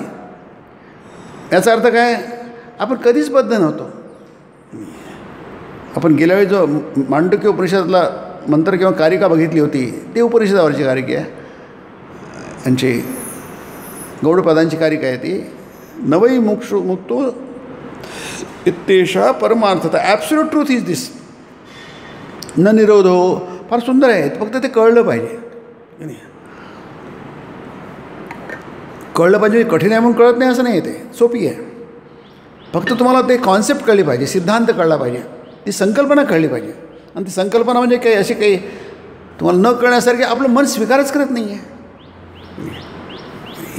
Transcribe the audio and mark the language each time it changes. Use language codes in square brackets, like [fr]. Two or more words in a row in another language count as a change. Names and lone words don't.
[mr] याचा अर्थ काय, आपण कधीच बद्ध नव्हतो. आपण गेल्या वेळी जो मांडुक्य उपनिषदातला मंत्र किंवा कारिका बघितली होती, ती उपनिषदावरची कारिका आहे, यांची गौडपादांची कारिका आहे ती. [sa] नवई मुक्तो इत्येषा परमार्थता, [en] absolute truth is this, [sa] न निरोधो. [mr] फार सुंदर आहे, फक्त ते कळलं पाहिजे. कळलं पाहिजे, कठीण आहे म्हणून कळत नाही असं नाही, ते सोपी आहे. फक्त तुम्हाला ते कॉन्सेप्ट कळली पाहिजे, सिद्धांत कळला पाहिजे, ती संकल्पना कळली पाहिजे. आणि ती संकल्पना म्हणजे काही अशी काही तुम्हाला न कळण्यासारखी आपलं मन स्वीकारच करत नाही आहे.